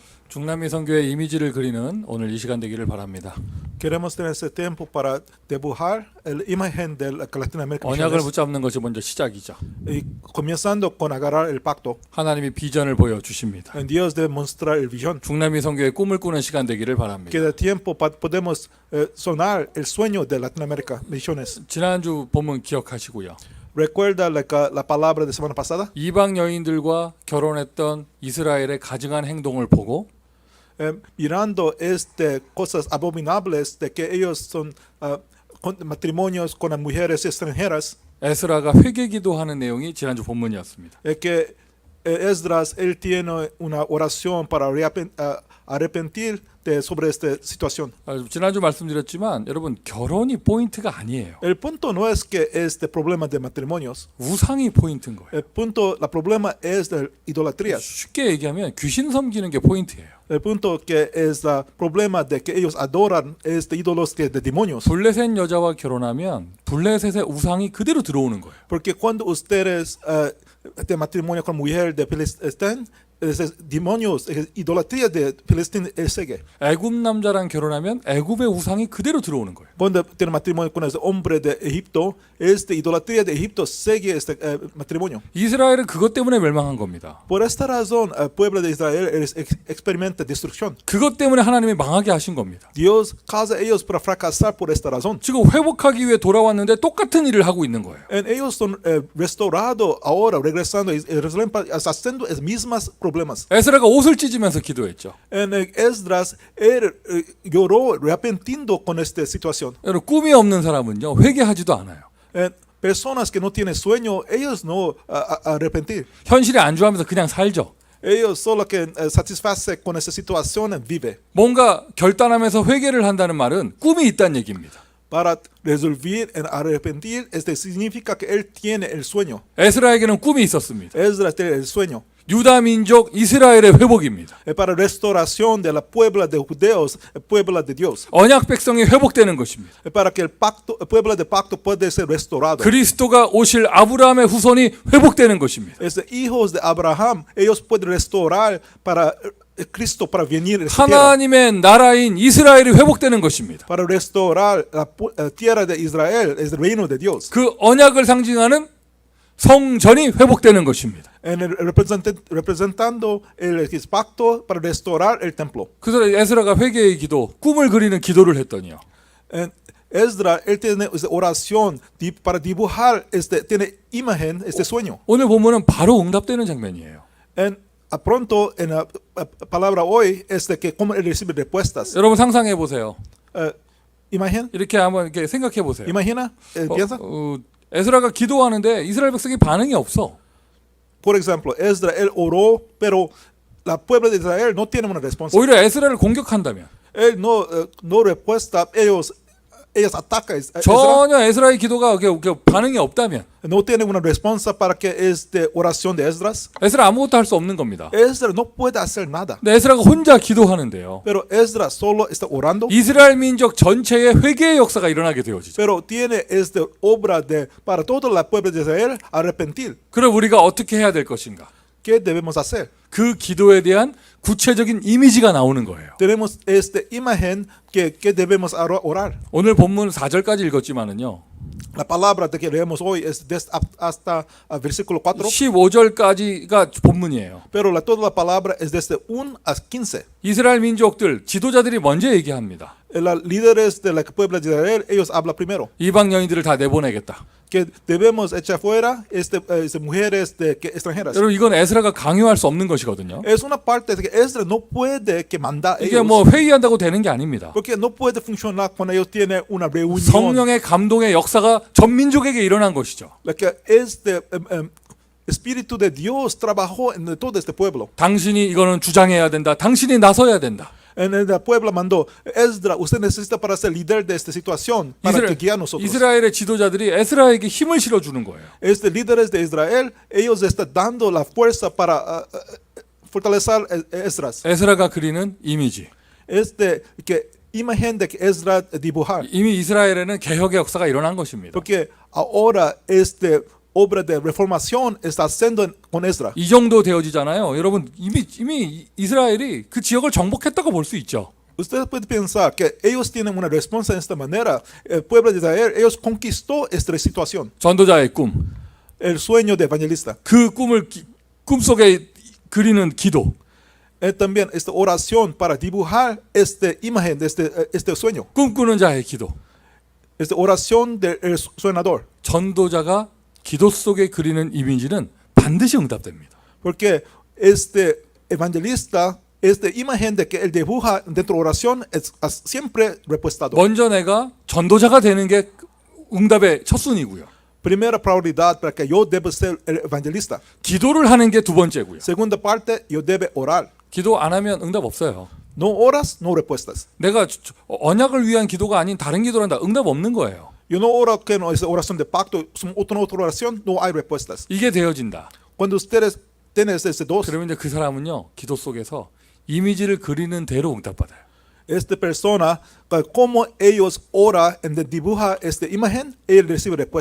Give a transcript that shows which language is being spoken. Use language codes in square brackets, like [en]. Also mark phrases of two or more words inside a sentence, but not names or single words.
[ko] 중남미 선교의 이미지를 그리는 오늘 이 시간 되기를 바랍니다. [es] Queremos tener ese tiempo para dibujar la imagen de Latinoamérica. [ko] 언약을 붙잡는 것이 먼저 시작이죠. [es] Y comenzando con agarrar el pacto. [ko] 하나님이 비전을 보여주십니다. [es] En Dios debe mostrar el visión. [ko] 중남미 선교의 꿈을 꾸는 시간 되기를 바랍니다. [es] Que de tiempo podemos sonar el sueño de Latinoamérica, misiones. [ko] 지난주 본문 기억하시고요. [es] Recuerda la palabra de semana pasada. [ko] 이방 여인들과 결혼했던 이스라엘의 가증한 행동을 보고 [es] Mirando cosas abominables de que ellos son con matrimonios con las mujeres extranjeras. [ko] 에스라가 회개기도하는 내용이 지난주 본문이었습니다. [es] Que Esdras él tiene una oración para arrepentir sobre esta situación. [ko] 지난주 말씀드렸지만 여러분 결혼이 포인트가 아니에요. [es] El punto no es que este problema de matrimonios. [ko] 우상이 포인트인 거예요. [es] El problema es de idolatría. [ko] 쉽게 얘기하면 귀신 섬기는 게 포인트예요. [es] El punto que es el problema de que ellos adoran ídolos de demonios. [ko] 블레셋 여자와 결혼하면 블레셋의 우상이 그대로 들어오는 거예요. [es] Porque cuando ustedes de matrimonio con mujer de Filistén, demonios, idolatría de Filistén sigue. [ko] 애굽 남자랑 결혼하면 애굽의 우상이 그대로 들어오는 거예요. [es] Cuando tiene matrimonio con ese hombre de Egipto, idolatría de Egipto sigue este matrimonio. [ko] 이스라엘은 그것 때문에 멸망한 겁니다. [es] Por esta razón, el pueblo de Israel experimenta destrucción. [ko] 그것 때문에 하나님이 망하게 하신 겁니다. [es] Dios causa ellos para fracasar por esta razón. [ko] 지금 회복하기 위해 돌아왔는데 똑같은 일을 하고 있는 거예요. [es] Ellos son restaurados ahora, regresando a Jerusalén, haciendo las mismas problemas. [ko] 에스라가 옷을 찢으면서 기도했죠. [es] Esdras lloró arrepentindo con esta situación. [ko] 여러분 꿈이 없는 사람은요 회개하지도 않아요. [es] Personas que no tienen sueño, ellos no arrepentir. [ko] 현실에 안주하면서 그냥 살죠. [es] Ellos solo que satisface con esa situación vive. [ko] 뭔가 결단하면서 회개를 한다는 말은 꿈이 있다는 얘기입니다. [es] Para resolver en arrepentir, significa que él tiene el sueño. [ko] 에스라에게는 꿈이 있었습니다. [es] Esdras tiene el sueño. [ko] 유다 민족 이스라엘의 회복입니다. [es] Para restauración de la puebla de judeos, el pueblo de Dios. [ko] 언약 백성이 회복되는 것입니다. [es] Para que el pueblo de pacto pueda ser restaurado. [ko] 그리스도가 오실 아브라함의 후손이 회복되는 것입니다. [es] Hijos de Abraham, ellos pueden restaurar para Cristo para venir. [ko] 하나님의 나라인 이스라엘이 회복되는 것입니다. [es] Para restaurar la tierra de Israel, es el reino de Dios. [ko] 그 언약을 상징하는 성전이 회복되는 것입니다. [es] Representando el pacto para restaurar el templo. [ko] 그래서 에스라가 회개의 기도, 꿈을 그리는 기도를 했더니요. [es] Esdras él tiene oración para dibujar tiene imagen sueño. [ko] 오늘 본문은 바로 응답되는 장면이에요. [es] Pronto en la palabra hoy es de que cómo él recibe respuestas. [ko] 여러분 상상해 보세요. [es] Imagen. [ko] 이렇게 한번 이렇게 생각해 보세요. [es] Imagina, piensa. [ko] 에스라가 기도하는데 이스라엘 백성이 반응이 없어. [es] Por ejemplo, Esdras él oró, pero la pueblo de Israel no tiene una respuesta. [ko] 오히려 에스라를 공격한다면. [es] Él no respuesta, ellos atacan. [ko] 전혀 에스라의 기도가 반응이 없다면. [es] No tiene una respuesta para que oración de Esdras. [ko] 에스라 아무것도 할 수 없는 겁니다. [es] Esdras no puede hacer nada. [ko] 근데 에스라가 혼자 기도하는데요. [es] Pero Esdras solo está orando. [ko] 이스라엘 민족 전체의 회개의 역사가 일어나게 되어지죠. [es] Pero tiene obra para todo el pueblo de Israel arrepentir. [ko] 그럼 우리가 어떻게 해야 될 것인가? [es] ¿Qué debemos hacer? [ko] 그 기도에 대한 구체적인 이미지가 나오는 거예요. [es] Tenemos imagen que debemos orar. [ko] 오늘 본문 4절까지 읽었지만은요. [es] La palabra que leemos hoy es hasta versículo 4. [ko] 15절까지가 본문이에요. [es] Pero toda la palabra es desde 1 a 15. [ko] 이스라엘 민족들 지도자들이 먼저 얘기합니다. [es] Los líderes del pueblo de Israel, ellos hablan primero. [ko] 이방 여인들을 다 내보내겠다. [es] Que debemos echar fuera mujeres extranjeras. [ko] 여러분 이건 에스라가 강요할 수 없는 것이거든요. [es] Es una parte de que Esdras no puede mandar [ko] 이게 [es] ellos. [ko] 뭐 회의한다고 되는 게 아닙니다. [es] Porque no puede funcionar cuando ellos tienen una reunión. [ko] 성령의 감동의 역사가 전 민족에게 일어난 것이죠. [es] Que Espíritu de Dios trabajó en todo este pueblo. [ko] 당신이 이거는 주장해야 된다. 당신이 나서야 된다. [es] En el pueblo mandó, Esdras, usted necesita para ser líder de esta situación, para que guíe a nosotros. [ko] 이스라엘의 지도자들이 에스라에게 힘을 실어주는 거예요. [es] Líderes de Israel, ellos están dando la fuerza para fortalecer Esdras. [ko] 에스라가 그리는 이미지. [es] Que imagen de que Esdras dibujar. [ko] 이미 이스라엘에는 개혁의 역사가 일어난 것입니다. [es] Porque ahora obra de reformación está haciendo con Esdras. [ko] 이 정도 되어지잖아요. 여러분 이미 이스라엘이 그 지역을 정복했다고 볼 수 있죠. [es] Usted puede pensar que ellos tienen una respuesta de esta manera. El pueblo de Israel, ellos conquistó esta situación. [ko] 전도자의 꿈. [es] El sueño de evangelista. [ko] 그 꿈을 꿈속에 그리는 기도. [es] También esta oración para dibujar esta imagen de este sueño. [ko] 꿈꾸는 자의 기도. [es] Esta oración del soñador. [ko] 전도자가 기도 속에 그리는 이미지는 반드시 응답됩니다. [es] Porque este evangelista, esta imagen de que él dibuja dentro de oración es siempre repuestado. [ko] 먼저 내가 전도자가 되는 게 응답의 첫 순위고요. [es] Primera prioridad para que yo debo ser el evangelista. [ko] 기도를 하는 게 두 번째고요. [es] Segunda parte, yo debo orar. [ko] 기도 안 하면 응답 없어요. [es] No oras, no respuestas. [ko] 내가 언약을 위한 기도가 아닌 다른 기도를 한다. 응답 없는 거예요. [es] Yo no oro que no es oración de pacto, es otra oración, no hay respuestas. [ko] 이게 되어진다. [es] Cuando ustedes tienen este dos, [ko] 그러면 이제 그 사람은요. 기도 속에서 이미지를 그리는 대로 응답받아요. [es] esta persona, como ellos ora en dibuja esta imagen, él recibe respuesta.